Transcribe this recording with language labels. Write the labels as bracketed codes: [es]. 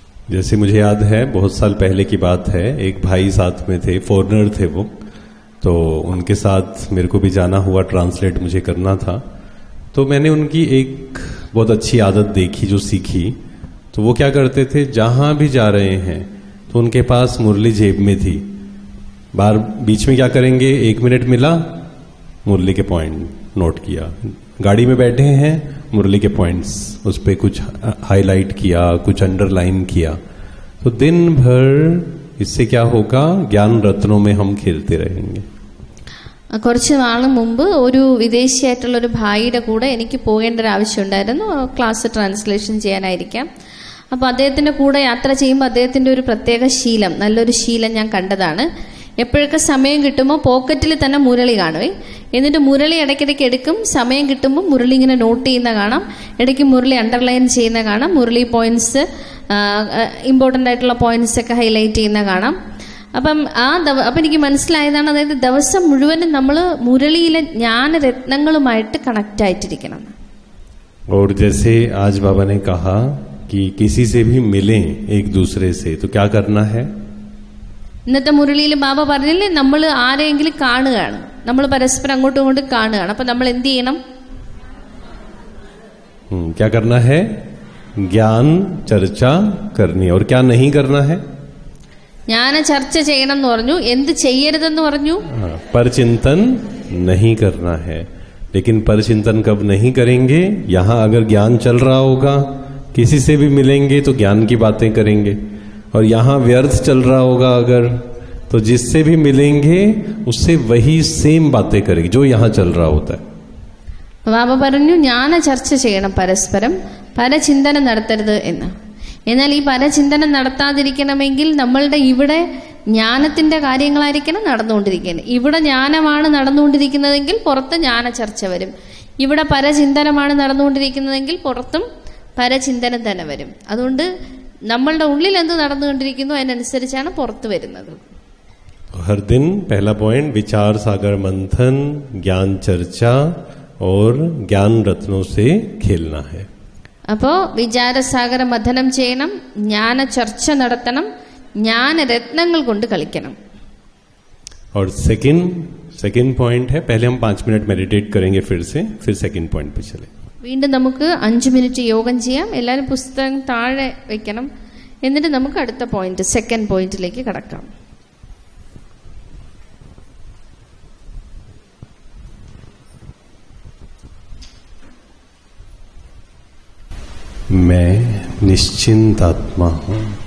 [hi] जैसे मुझे याद है, बहुत साल पहले की बात है, एक भाई साथ में थे, फॉरेनर थे वो. तो उनके साथ मेरे को भी जाना हुआ, ट्रांसलेट मुझे करना था. तो मैंने उनकी एक बहुत अच्छी आदत देखी, जो सीखी. तो वो क्या करते थे, जहां भी जा रहे हैं तो उनके पास मुरली जेब में थी. बार बीच में क्या करेंगे, 1 मिनट मिला, मुरली के पॉइंट नोट किया. गाड़ी में बैठे हैं, मुरली के पॉइंट्स उस पर कुछ हाईलाइट किया, कुछ अंडरलाइन किया. तो दिन भर इससे क्या होगा, ज्ञान रत्नों में हम खेलते रहेंगे. [ml] കുറച്ച് നാൾ മുമ്പ് ഒരു വിദേശിയായിട്ടുള്ള ഒരു ഭായിയുടെ കൂടെ എനിക്ക് പോകേണ്ട ഒരു ആവശ്യമുണ്ടായിരുന്നു, ക്ലാസ് ട്രാൻസ്ലേഷൻ ചെയ്യാനായിരിക്കാം. അപ്പോൾ അദ്ദേഹത്തിൻ്റെ കൂടെ യാത്ര ചെയ്യുമ്പോൾ അദ്ദേഹത്തിൻ്റെ ഒരു പ്രത്യേക ശീലം, നല്ലൊരു ശീലം ഞാൻ കണ്ടതാണ്. എപ്പോഴൊക്കെ സമയം കിട്ടുമ്പോൾ പോക്കറ്റിൽ തന്നെ മുരളി കാണുവേ, എന്നിട്ട് മുരളി ഇടയ്ക്കിടയ്ക്ക് എടുക്കും. സമയം കിട്ടുമ്പോൾ മുരളി ഇങ്ങനെ നോട്ട് ചെയ്യുന്ന കാണാം, ഇടയ്ക്ക് മുരളി അണ്ടർലൈൻ ചെയ്യുന്ന കാണാം, മുരളി പോയിന്റ്സ്, ഇമ്പോർട്ടൻ്റ് ആയിട്ടുള്ള പോയിന്റ്സ് ഒക്കെ ഹൈലൈറ്റ് ചെയ്യുന്ന കാണാം. അപ്പം എനിക്ക് മനസ്സിലായതാണ്, അതായത് ദിവസം മുഴുവനും നമ്മൾ മുരളിയിലെ ജ്ഞാനരത്നങ്ങളുമായിട്ട് കണക്റ്റ് ആയിട്ടിരിക്കണം. [hi] और जैसे आज बाबा ने कहा कि किसी से भी मिलें एक दूसरे से, तो क्या करना है. [ml] ഇന്നത്തെ മുരളിയിൽ ബാബ പറഞ്ഞില്ലേ, നമ്മൾ ആരെങ്കിലും കാണുകയാണ്, നമ്മൾ പരസ്പരം അങ്ങോട്ടും ഇങ്ങോട്ടും കാണുകയാണ്. അപ്പൊ നമ്മൾ എന്ത് ചെയ്യണം, [hi] क्या करना है, ज्ञान चर्चा करनी. और क्या नहीं करना है, [ml] ജ്ഞാന ചർച്ച ചെയ്യണം എന്ന് പറഞ്ഞു. എന്ത് ചെയ്യരുതെന്ന് പറഞ്ഞു, [hi] पर चिंतन नहीं करना है. लेकिन पर चिंतन कब नहीं करेंगे, यहाँ अगर ज्ञान चल रहा होगा, किसी से भी मिलेंगे तो ज्ञान की बातें करेंगे. और यहाँ व्यर्थ चल रहा होगा अगर, तो जिससे भी मिलेंगे उससे वही सेम बातें करेंगे जो यहाँ चल रहा होता है. [ml] ബാബ പറഞ്ഞു ജ്ഞാന ചർച്ച ചെയ്യണം പരസ്പരം, പരചിന്തനം നടത്തരുത് എന്ന്. എന്നാൽ ഈ പരചിന്തനം നടത്താതിരിക്കണമെങ്കിൽ നമ്മളുടെ ഇവിടെ ജ്ഞാനത്തിന്റെ കാര്യങ്ങളായിരിക്കണം നടന്നുകൊണ്ടിരിക്കുന്നത്. ഇവിടെ ജ്ഞാനമാണ് നടന്നുകൊണ്ടിരിക്കുന്നതെങ്കിൽ പുറത്ത് ജ്ഞാന ചർച്ച വരും. ഇവിടെ പരചിന്തനമാണ് നടന്നുകൊണ്ടിരിക്കുന്നതെങ്കിൽ പുറത്തും പരചിന്തനം തന്നെ വരും. അതുകൊണ്ട് നമ്മളുടെ ഉള്ളിൽ എന്ത് നടന്നുകൊണ്ടിരിക്കുന്നു അതിനനുസരിച്ചാണ് പുറത്ത് വരുന്നത്. [hi] हर दिन पहला पॉइंट, विचार सागर मंथन, ज्ञान चर्चा और ज्ञान रत्नों से खेलना है. [ml] അപ്പോൾ വിചാരസാഗര മഥനം ചെയ്യണം, ജ്ഞാന ചർച്ച നടത്തണം, ജ്ഞാന രത്നങ്ങൾ കൊണ്ട് കളിക്കണം. [hi] और सेकंड पॉइंट है, पहले हम 5 मिनट मेडिटेट करेंगे फिर सेकंड पॉइंट पे चले. [ml] വീണ്ടും നമുക്ക് 5 മിനിറ്റ് യോഗം ചെയ്യാം. എല്ലാവരും പുസ്തകം താഴെ വെക്കണം. എന്നിട്ട് നമുക്ക് അടുത്ത പോയിന്റ്, സെക്കൻഡ് പോയിന്റിലേക്ക് കടക്കാം. [hi] मैं निश्चिंत आत्मा हूं.